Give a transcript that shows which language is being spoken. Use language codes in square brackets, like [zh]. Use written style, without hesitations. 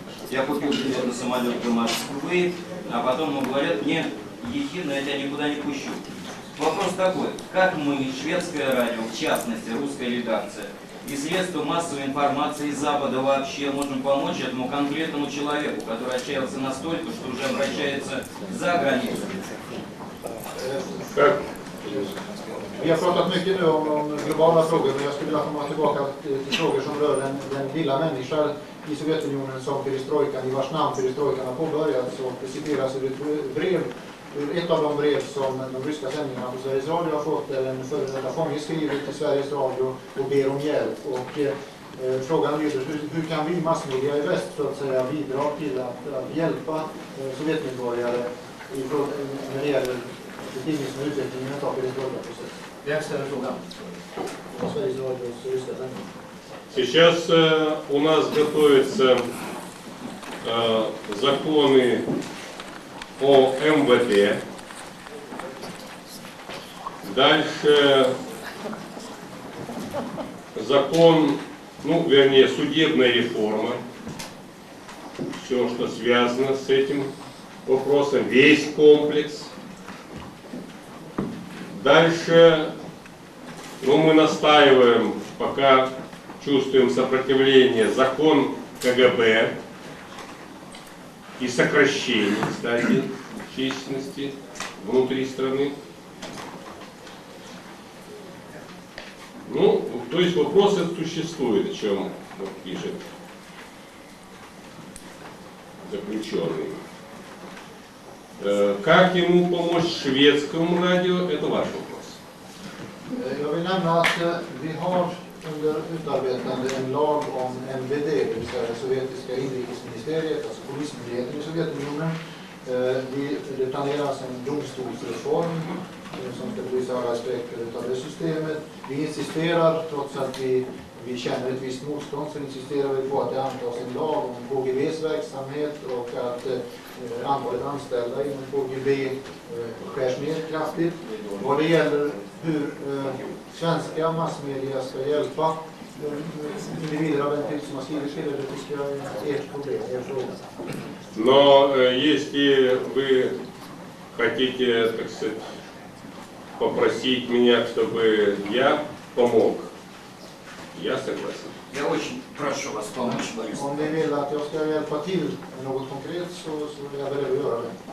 [ru] Я купил билет на самолет до Москвы, а потом ему говорят: «Нет, ехидно, я тебя никуда не пущу». Вопрос такой: как мы, шведское радио, в частности, русская редакция, и средства массовой информации из Запада вообще можем помочь этому конкретному человеку, который отчаялся настолько, что уже обращается за границу? [sv] Vi har pratat mycket nu om globala frågor, men jag skulle vilja komma tillbaka till frågor som rör den lilla människan i Sovjetunionen som perestrojkan, i vars namn perestrojkan har påbörjats. Och det citeras ur ett brev, ett av de brev som de ryska sändningarna på Sveriges Radio har fått, där en före detta fånge skriver till Sveriges Radio och ber om hjälp. Och frågan lyder: hur kan vi massmedia i väst så att säga bidra till att hjälpa sovjetmedborgare när det gäller betingelser och utvecklingen av perestrojkaprocessen? Vem ställer frågan? Sveriges Radios ryska sändningar. [ru] Сейчас у нас готовятся законы о МВД. Дальше закон, вернее, судебная реформа. Все, что связано с этим вопросом, весь комплекс. Дальше, мы настаиваем, пока чувствуем сопротивление, закон КГБ и сокращение, кстати, численности внутри страны. То есть вопрос этот существует, о чем пишет заключенный. Как ему помочь шведскому радио, это ваш вопрос. [sv] Jag vill nämna att vi har under utarbetande en lag om MVD, det vill säga det sovjetiska inrikesministeriet, alltså polismyndigheten i Sovjetunionen. Det planeras en domstolsreform som ska belysa alla aspekter av det systemet. Vi insisterar, trots att vi känner ett visst motstånd, så insisterar vi på att det antas en lag om KGBs verksamhet och att antalet anställda inom KGB skärs ner kraftigt. Vad det gäller hur svenska massmedia ska hjälpa individer av den typ som har skrivit till det tycker jag är ert problem, er fråga. [ru] Но если вы хотите, так сказать, попросить меня, чтобы я помог, я согласен. Я очень прошу вас помочь, Борис. [sv] Om ni vill att jag ska hjälpa till med något konkret så är jag beredd att göra det.